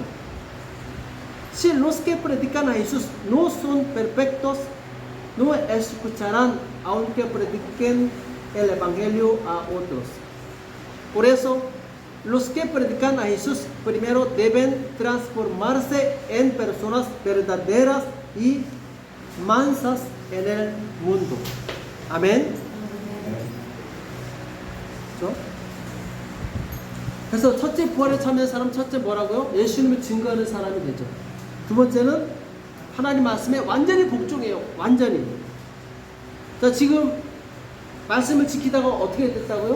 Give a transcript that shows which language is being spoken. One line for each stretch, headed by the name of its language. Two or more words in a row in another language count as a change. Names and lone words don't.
Spanish: Si los que predican a Jesús no son perfectos, no escucharán aunque prediquen el Evangelio a otros. Por eso, los que predican a Jesús primero deben transformarse en personas verdaderas y mansas en el mundo.
Korean: 아멘. 그렇죠? 그래서 첫째 부활에 참여한 사람 첫째 뭐라고요? 예수님을 증거하는 사람이 되죠. 두 번째는 하나님 말씀에 완전히 복종해요. 완전히. 자, 지금 말씀을 지키다가 어떻게 됐다고요?